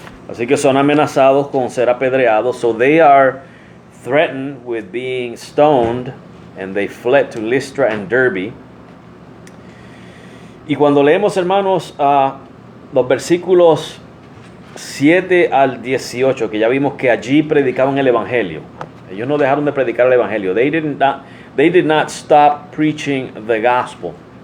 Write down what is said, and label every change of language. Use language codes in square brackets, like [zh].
[es] Así que son amenazados con ser apedreados. [en] So they are threatened with being stoned, and they fled to Lystra and Derbe. [es] Y cuando leemos, hermanos, los versículos 7 al 18, que ya vimos que allí predicaban el evangelio. Ellos no dejaron de predicar el evangelio. [en] They did not stop preaching the gospel.